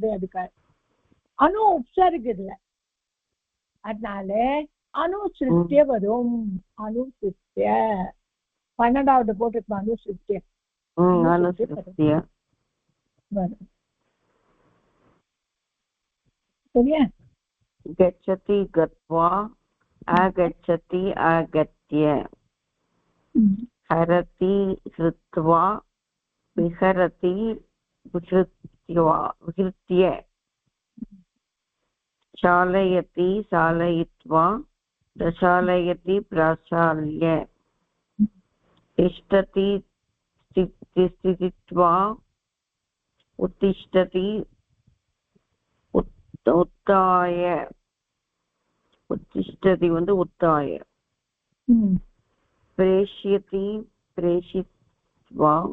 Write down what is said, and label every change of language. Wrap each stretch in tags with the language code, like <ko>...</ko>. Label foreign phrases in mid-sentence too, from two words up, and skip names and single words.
<ta>அதுக்காக அணு உப்சர்க்கு இதுல. அதனால அனுசிருத்திய வரும். அனுசிருத்திய 12வது போட்டுருக்கோம். அனுசிருத்திய வரும். சரியா?</ta> <sa>गच्छति गत्वा आगच्छति आगत्य हरति हृत्वा विहरति विहृत्य चालयति चालयित्वा प्रचालयति प्रचाल्य तिष्ठति स्थित्वा उत्तिष्ठति उत्थाय उत्तिष्ठति उत्थाय प्रेष्यति प्रेषित्वा</sa>